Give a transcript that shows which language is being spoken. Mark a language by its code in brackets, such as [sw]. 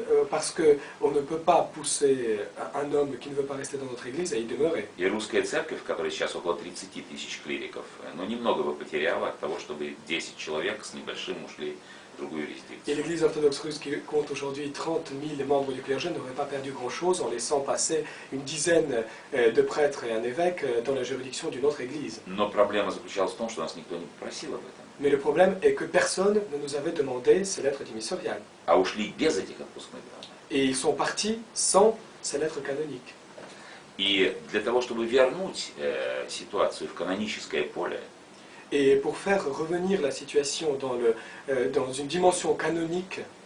[fr] Parce qu'on ne peut pas pousser un homme qui ne veut pas rester dans notre église à y demeurer. [ru] И русская церковь, в которой сейчас около 30 тысяч клириков, немного бы потеряла от того, чтобы 10 человек с небольшим ушли в другую [fr] Et [ru] юрисдикцию. [fr] l'église orthodoxe russe qui compte aujourd'hui 30 000 membres du clergé n'aurait pas perdu grand-chose en laissant passer une dizaine de prêtres et un évêque dans la juridiction d'une autre église. [ru] Но проблема заключалась в том, что нас никто не попросил об этом. [fr] Mais le problème est que personne ne nous avait demandé ces lettres démissoriales. [ru] А ушли без этих отпускных грамот. [fr] Et ils sont partis sans ces lettres canoniques. [ru] И для того, чтобы вернуть ситуацию в каноническое поле, [fr] Et pour faire revenir la situation dans une dimension canonique,